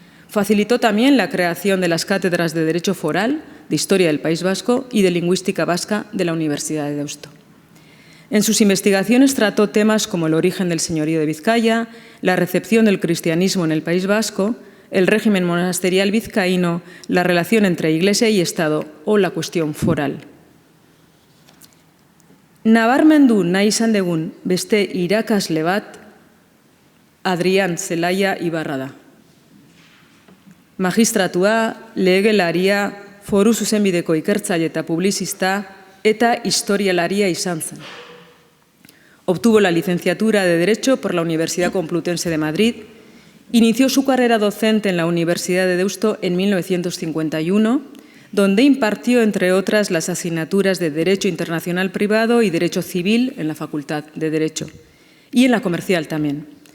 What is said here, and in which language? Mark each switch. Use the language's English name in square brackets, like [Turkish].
[Spanish] Facilitó también la creación de las cátedras de Derecho Foral, de Historia del País Vasco y de Lingüística Vasca de la Universidad de Deusto. En sus investigaciones trató temas como el origen del señorío de Vizcaya, la recepción del cristianismo en el País Vasco, el régimen monasterial vizcaíno, la relación entre Iglesia y Estado o la cuestión foral. [Basque] Nabarmendu nahi izan dugun beste irakasle bat Adrián Zelaya Ibarra da. Magistratua, legelaria, foru zuzenbideko ikertzaile eta publizista eta historialaria izan zen. [Spanish] Obtuvo la licenciatura de Derecho por la Universidad Complutense de Madrid. Inició su carrera docente en la Universidad de Deusto en 1951, donde impartió, entre otras, las asignaturas de Derecho Internacional Privado y Derecho Civil en la Facultad de Derecho, y en la Comercial también.